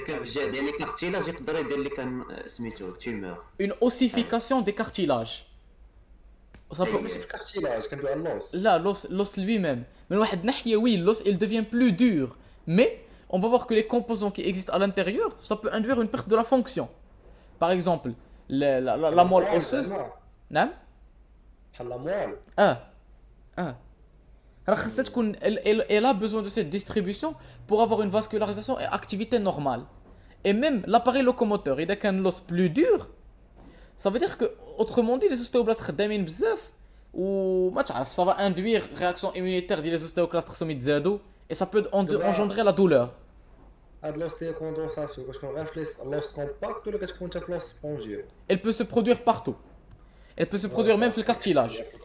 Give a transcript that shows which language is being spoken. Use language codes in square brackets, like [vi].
[ar] كيف جا ديال لي كارتيلاج يقدر يدير لك سميتو تيمور. [fr] une ossification des cartilages. Ça peut- [ar] ماشي في الكارتيلاج كندوي على اللوس. [fr] Là, l'os lui-même. Mais [ar] واحد ناحية, [fr] oui, l'os il devient plus dur. Mais on va voir que les composants qui existent à l'intérieur, ça peut induire une perte de la fonction. Par exemple, la moelle osseuse. [ar] نعم. بحال لا موال. راه خاصها تكون [fr] elle a besoin de cette distribution pour avoir une vascularisation et activité normale. Et même l'appareil locomoteur, [ar] إذا كان [fr] l'os plus dur, ça veut dire que autrement dit les ostéoblastes [ar] خدامين بزاف وما تعرف [fr] ça va induire réaction immunitaire ديال les ostéoclastes [ar] خصهم يتزادوا [fr] et ça peut engendrer la douleur. [ar] هاد l'ostéocondensation كتكون غير في [fr] l'os compact [ar] ولا كتكون حتى في [fr] l'os spongieux. Elle peut se produire partout. Elle peut se produire même [ar] في [fr] le cartilage.